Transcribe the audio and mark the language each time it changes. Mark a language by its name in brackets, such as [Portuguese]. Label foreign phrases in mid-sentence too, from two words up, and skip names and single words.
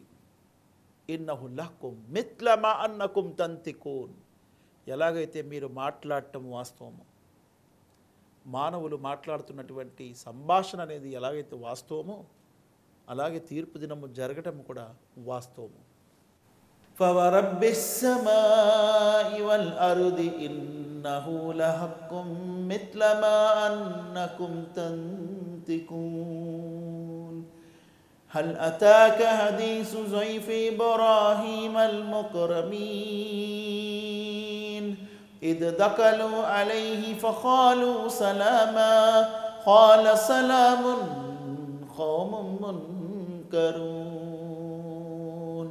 [Arabic] إنه لحق مثل ما أنكم تنطقون. [Telugu] ఎలాగైతే మీరు మాట్లాడటం వాస్తవము, మానవులు మాట్లాడుతున్నటువంటి సంభాషణ అనేది ఎలాగైతే వాస్తవమో అలాగే తీర్పు దినము జరగటం కూడా వాస్తవము. [Arabic] فورب السماء والأرض إنه لحق مثل ما أنكم تنطقون. هل أتاك حديث ضيف إبراهيم المكرمين إذ دخلوا عليه فقالوا سلاما قال سلام قوم منكرون.